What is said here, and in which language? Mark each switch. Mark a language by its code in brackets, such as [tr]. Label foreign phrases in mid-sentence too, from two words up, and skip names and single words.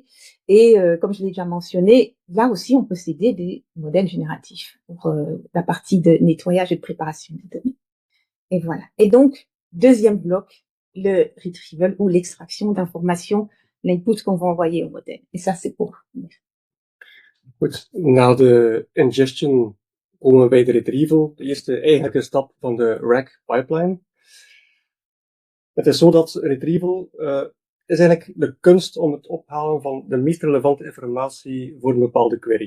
[fr] Et comme je l'ai déjà mentionné, là aussi, on peut s'aider des modèles génératifs pour la partie de nettoyage et de préparation des données. Et voilà. Et donc, deuxième bloc, le retrieval ou l'extraction d'informations, l'input qu'on va envoyer au modèle. Et ça, c'est pour... [nl] Goed, na de ingestion komen we bij de retrieval, de eerste eigenlijke stap van de RAG pipeline. Het is zo dat retrieval is eigenlijk de kunst om het ophalen van de meest relevante informatie voor een bepaalde query.